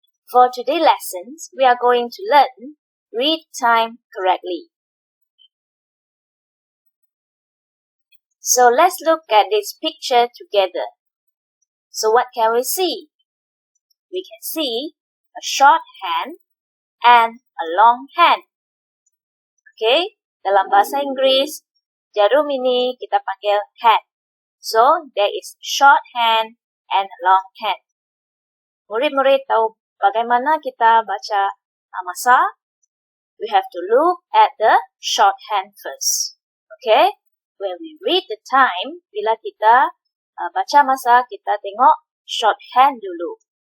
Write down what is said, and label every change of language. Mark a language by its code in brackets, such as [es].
[en] For today's lessons, we are going to learn read time correctly. So let's look at this picture together. So what can we see? We can see a short hand and a long hand. [ms] Okay, dalam bahasa Inggris, jarum ini kita panggil hand. [en] So, there is short hand and long hand. [ms] Murid-murid tahu bagaimana kita baca masa? [en] We have to look at the short hand first. Okay, when we read the time, [ms] bila kita baca masa, kita tengok [en] short hand [ms] dulu.